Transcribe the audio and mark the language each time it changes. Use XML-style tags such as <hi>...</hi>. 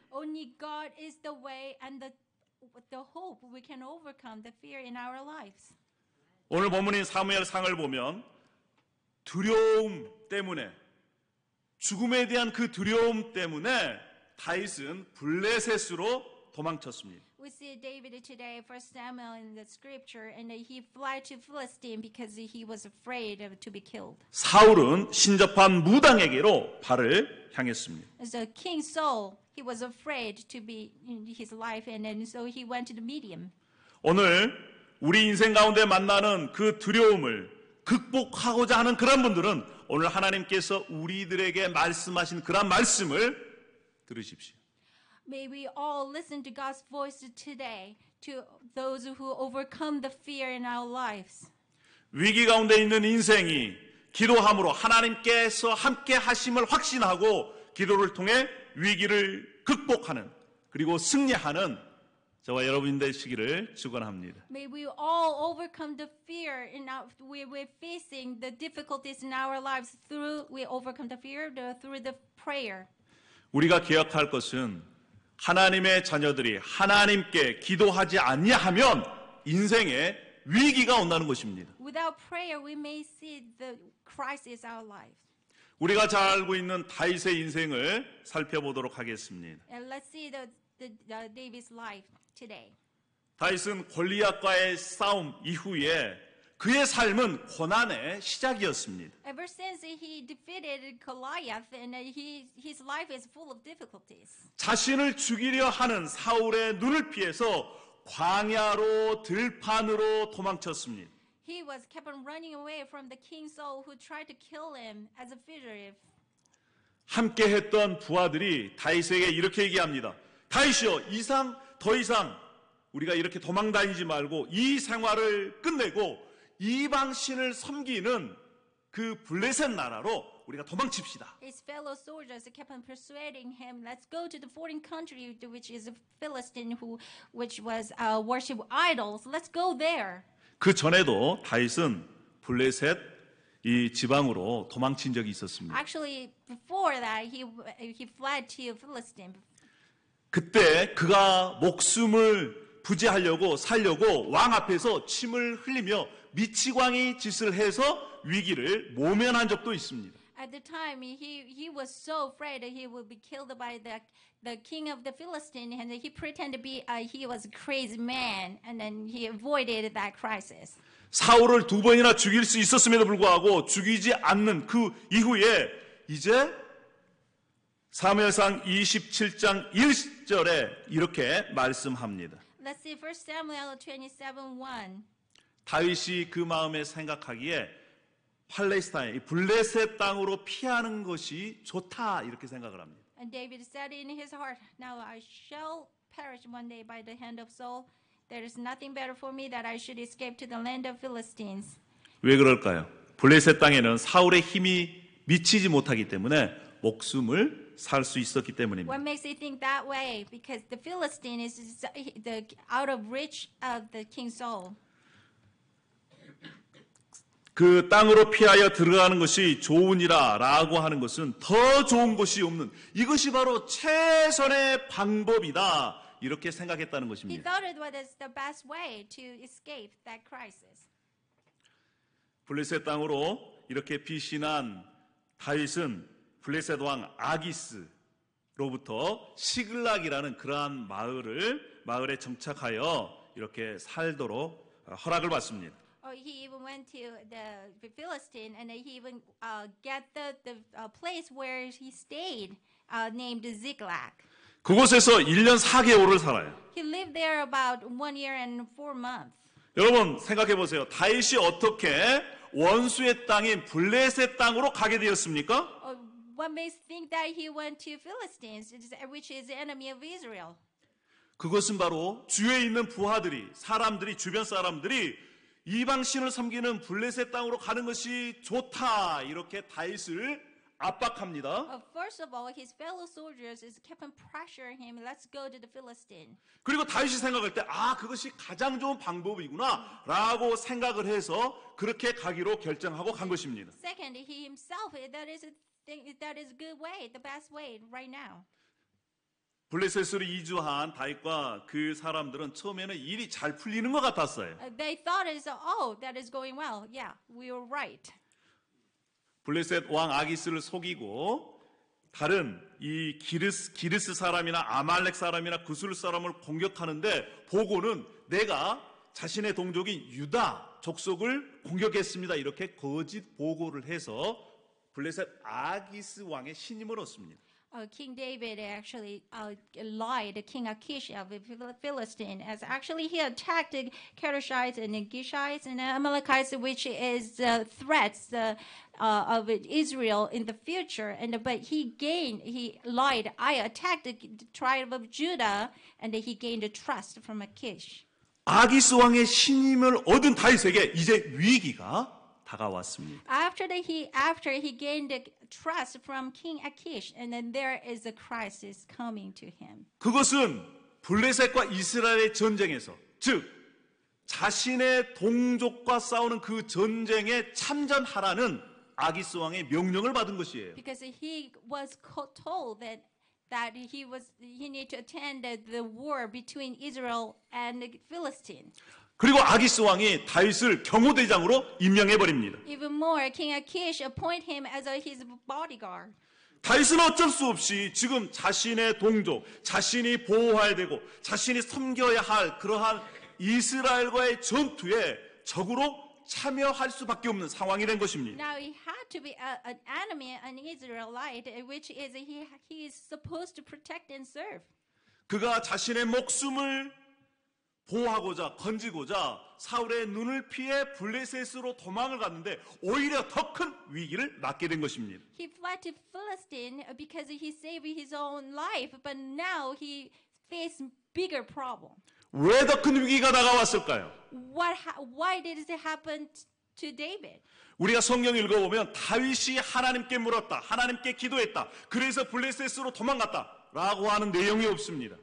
<en>Only God is the way and the hope we can overcome the fear in our lives.</en> <ko>오늘 본문인 사무엘상을 보면 두려움 때문에 죽음에 대한 그 두려움 때문에 다윗은 블레셋으로 도망쳤습니다.</ko> <en>We see David today, 1 Samuel in the scripture, and he fled to Philistine because he was afraid to be killed.</en> <ko>사울은 신접한 무당에게로 발을 향했습니다.</ko> <en>So King Saul, he was afraid to be in his life, and then so he went to the medium.</en> <ko>오늘 우리 인생 가운데 만나는 그 두려움을 극복하고자 하는 그런 분들은 오늘 하나님께서 우리들에게 말씀하신 그런 말씀을 들으십시오.</ko> <en>May we all listen to God's voice today to those who overcome the fear in our lives.</en> <ko>위기 가운데 있는 인생이 기도함으로 하나님께서 함께 하심을 확신하고 기도를 통해 위기를 극복하는 그리고 승리하는 저와 여러분 되시기를 축원합니다.</ko> <en>May we all overcome the fear in our we're facing the difficulties in our lives through we overcome the fear through the prayer.</en> <ko>우리가 기억할 것은 하나님의 자녀들이 하나님께 기도하지 아니하면 인생에 위기가 온다는 것입니다.</ko> <en>Without prayer, we may see the crisis in our lives.</en> <ko>우리가 잘 알고 있는 다윗의 인생을 살펴보도록 하겠습니다.</ko> <en>And let's see the David's life today.</en> <ko>다윗은 골리앗과의 싸움 이후에 그의 삶은 고난의 시작이었습니다.</ko> <en>Ever since he defeated Goliath, and his life is full of difficulties.</en> <ko>자신을 죽이려 하는 사울의 눈을 피해서 광야로 들판으로 도망쳤습니다.</ko> <en>He was kept on running away from the King Saul who tried to kill him as a fugitive.</en> <ko>함께 했던 부하들이 다윗에게 이렇게 얘기합니다. 다윗이여, 더 이상 우리가 이렇게 도망 다니지 말고 이 생활을 끝내고 이방신을 섬기는 그 블레셋 나라로 우리가 도망칩시다.</ko> <en>His fellow soldiers kept on persuading him, let's go to the foreign country, which is a Philistine which was worship idols. Let's go there.</en> <ko>그 전에도 다윗은 블레셋 이 지방으로 도망친 적이 있었습니다.</ko> <en>Actually, before that, he fled to Philistine.</en> <ko>그때 그가 목숨을 부지하려고 살려고 왕 앞에서 침을 흘리며 미치광이 짓을 해서 위기를 모면한 적도 있습니다.</ko> <en>At the time, he was so afraid that he would be killed by the king of the Philistine, and he pretended to be he was a crazy man, and then he avoided that crisis.</en> <ko>사울을 2번이나 죽일 수 있었음에도 불구하고 죽이지 않는 그 이후에 이제 사무엘상 27장 1절에 이렇게 말씀합니다.</ko> <en>Let's see 1 Samuel 27:1.</en> <ko>다윗이 그 마음에 생각하기에 팔레스타인, 블레셋 땅으로 피하는 것이 좋다 이렇게 생각을 합니다.</ko> <en>And David said in his heart, now I shall perish one day by the hand of Saul, There is nothing better for me that I should escape to the land of Philistines.</en> <ko>왜 그럴까요? 블레셋 땅에는 사울의 힘이 미치지 못하기 때문에 목숨을 살 수 있었기 때문입니다.</ko> <en>What makes you think that way? Because the Philistine is the out of reach of the King Saul.</en> <ko>그 땅으로 피하여 들어가는 것이 좋으니라라고 하는 것은 더 좋은 것이 없는 이것이 바로 최선의 방법이다. 이렇게 생각했다는</ko> <en>He</en> <ko>것입니다.</ko> <en>thought it was the best way to escape that crisis.</en> <ko>블레셋 땅으로 이렇게 피신한 다윗은 블레셋 왕 아기스로부터 시글락이라는 그러한 마을에 정착하여 이렇게 살도록 허락을 받습니다.</ko> <en>He even went to the Philistine, and he even got the place where he stayed, named Ziklag.</en> <ko>그곳에서 1년 4개월을 살아요.</ko> <en>He lived there about 1 year and 4 months.</en> <ko>여러분 생각해 보세요. 다윗이 어떻게 원수의 땅인 블레셋 땅으로 가게 되었습니까?</ko> <en>What makes you think that he went to Philistines, which is the enemy of Israel?</en> <ko>그것은 바로 주위에 있는 부하들이 주변 사람들이 이방신을 섬기는 블레셋 땅으로 가는 것이 좋다 이렇게 다윗을 압박합니다.</ko> <en>First of all, his fellow soldiers kept on pressuring him. Let's go to the Philistine.</en> <ko>그리고 다윗이 생각할 때 그것이 가장 좋은 방법이구나라고 생각을 해서 그렇게 가기로 결정하고 간 것입니다.</ko> <en>Second, he himself, that is a good way, the best way right now.</en> <ko>블레셋으로 이주한 다윗과 그 사람들은 처음에는 일이 잘 풀리는 것 같았어요.</ko> <en>They thought that is going well. Yeah, we were right.</en> <ko>블레셋 왕 아기스를 속이고 다른 이 기르스 사람이나 아말렉 사람이나 구술 사람을 공격하는데 보고는 내가 자신의 동족인 유다 족속을 공격했습니다. 이렇게 거짓 보고를 해서 블레셋 아기스 왕의 신임을 얻습니다.</ko> <en>King David actually lied to King Achish of the Philistine, as actually he attacked the Kerethites and the Gishites and the Amalekites, which is threats of Israel in the future. But he lied. I attacked the tribe of Judah, and he gained the trust from Achish.</en> <ko>아기스 왕의 신임을 얻은 다윗에게 이제 위기가 다가왔습니다.</ko> <en>After he gained the trust from King Achish, and then there is a crisis coming to him.</en> <ko>그것은 블레셋과 이스라엘의 전쟁에서, 즉 자신의 동족과 싸우는 그 전쟁에 참전하라는 아기스 왕의 명령을 받은 것이에요.</ko> <en>Because he was told that he need to attend the war between Israel and the Philistines.</en> <ko>그리고 아기스 왕이 다윗을 경호대장으로 임명해 버립니다.</ko> <en>Even more, King Achish appoint him as his bodyguard.</en> <ko>다윗은 어쩔 수 없이 지금 자신의 동족, 자신이 보호해야 되고 자신이 섬겨야 할 그러한 이스라엘과의 전투에 적으로 참여할 수밖에 없는 상황이 된 것입니다.</ko> <en>Now he had to be an enemy, an Israelite, which is he is supposed to protect and serve.</en> <ko>그가 자신의 목숨을 보호하고자 건지고자 사울의 눈을 피해 블레셋으로 도망을 갔는데 오히려 더 큰 위기를 맞게 된 것입니다.</ko> <en>He fled to Philistine because he saved his own life, but now he faced bigger problem.</en> <ko>왜 더 큰 위기가 다가왔을까요?</ko> <en>Why did it happen to David?</en> <ko>우리가 성경 읽어보면 다윗이 하나님께 물었다, 하나님께 기도했다, 그래서 블레셋으로 도망갔다 라고 하는 내용이 없습니다.</ko>